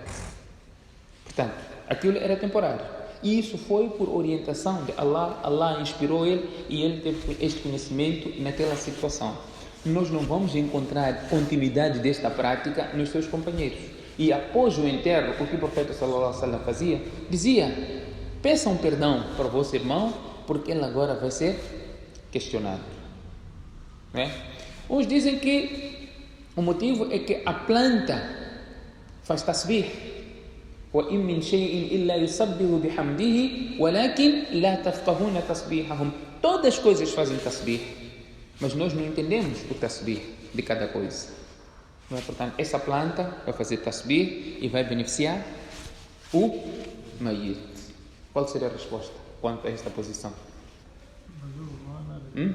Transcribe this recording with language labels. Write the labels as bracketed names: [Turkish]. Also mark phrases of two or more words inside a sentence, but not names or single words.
[Portuguese] Portanto, aquilo era temporário. E isso foi por orientação de Allah. Allah inspirou ele e ele teve este conhecimento naquela situação. Nós não vamos encontrar continuidade desta prática nos seus companheiros. E após o enterro, o que o profeta [Arabic] صلى الله عليه وسلم [Portuguese] fazia? Dizia: peçam perdão para o vosso irmão, porque ele agora vai ser questionado. Uns dizem que o motivo é que a planta faz tasbih. [Arabic] وَإِن مِّن شَيْءٍ إِلَّا يُسَبِّحُ بِحَمْدِهِ وَلَكِنْ لَا تَفْقَهُونَ تَسْبِيحَهُم. [Portuguese] Todas as coisas fazem tasbih, mas nós não entendemos o tasbih de cada coisa. Portanto, essa planta vai fazer tasbih e vai beneficiar o mayit. Qual seria a resposta quanto a esta posição? Mas não há nada.